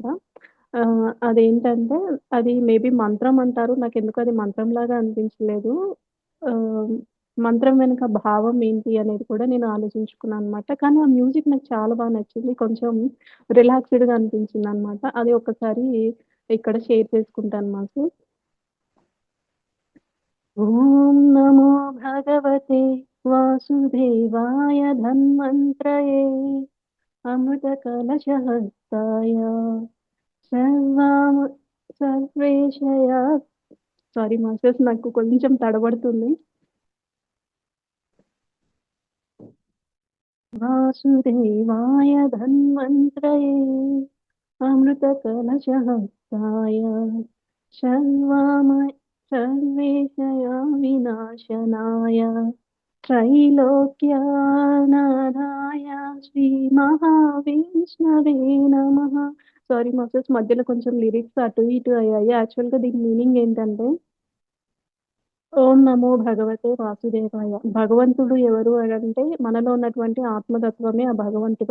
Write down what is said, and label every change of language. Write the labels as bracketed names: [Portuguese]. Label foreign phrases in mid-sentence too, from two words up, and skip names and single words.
[Telugu] అదేంటంటే అది మేబీ మంత్రం అంటారు. నాకెందుకో అది మంత్రంలాగా అనిపించలేదు. ఆహ్, మంత్రం వెనక భావం ఏంటి అనేది కూడా నేను ఆలోచించుకున్నాననమాట. కానీ ఆ మ్యూజిక్ నాకు చాలా బాగా నచ్చింది. కొంచెం రిలాక్స్‌డ్‌గా అనిపించిందనమాట. అది ఒక్కసారి ఇక్కడ షేర్ చేసుకుంటాను మాస్టర్స్. [Sanskrit] ॐ नमो भगवते वासुदेवाय धन्वन्त्रये अमृतकलशहस्ताय सर्वाम सर्वेशया [English] sorry masters, [Telugu] నాకు కొంచెం తడబడుతుంది. [Sanskrit] वासुदेवाय धन्वन्त्रये अमृतकलशहस्ताय सर्वाम सर्वेशया विनाशनाय त्रैलोक्यानाथाय श्रीमहाविष्णवे नमः. [English] sorry masters, [Telugu] మధ్యలో కొంచెం లిరిక్స్ అటు ఇటు అయ్యాయి. యాక్చువల్‌గా దీని మీనింగ్ ఏంటంటే, [Sanskrit] ॐ नमो भगवते वासुदेवाय. [Telugu] భగవంతుడు ఎవరు అనంటే మనలో ఉన్నటువంటి ఆత్మతత్వమే ఆ భగవంతుడు.